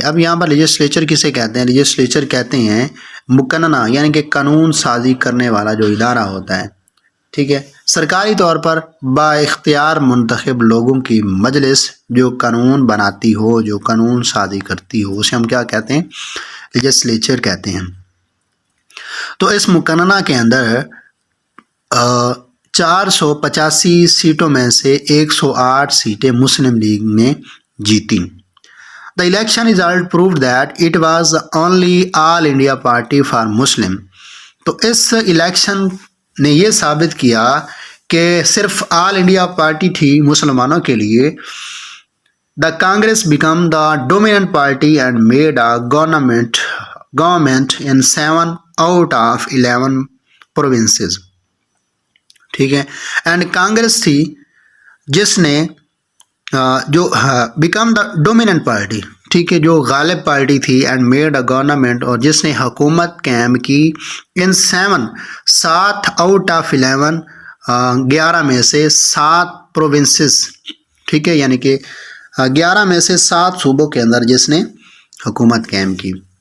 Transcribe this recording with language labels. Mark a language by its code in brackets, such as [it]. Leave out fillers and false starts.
[ur] اب یہاں پر لیجسلیچر کسے کہتے ہیں؟ لیجسلیچر کہتے ہیں مقننہ، یعنی کہ قانون سازی کرنے والا جو ادارہ ہوتا ہے، ٹھیک ہے، سرکاری طور پر با اختیار منتخب لوگوں کی مجلس جو قانون بناتی ہو، جو قانون سازی کرتی ہو، اسے ہم کیا کہتے ہیں؟ لیجسلیچر کہتے ہیں. تو اس مقننہ کے اندر 485 سیٹوں میں سے 108 سیٹیں مسلم لیگ نے جیتی. [en] The election result proved that it was the only all India party for Muslim. [ur] تو اس الیکشن نے یہ ثابت کیا کہ صرف آل انڈیا پارٹی تھی مسلمانوں کے لیے. [en] The Congress became the dominant party and made a government in 7 out of 11 provinces، [ur] ٹھیک ہے. اینڈ کانگریس تھی جس نے جو [en] became the dominant party, [ur] ٹھیک ہے، جو غالب پارٹی تھی، [en] and made a government, [ur] اور جس نے حکومت قائم کی [en] in 7 out of 11، [ur] 11 میں سے 7 پروونسز، ٹھیک ہے، یعنی کہ 11 میں سے 7 صوبوں کے اندر جس نے حکومت قائم کی.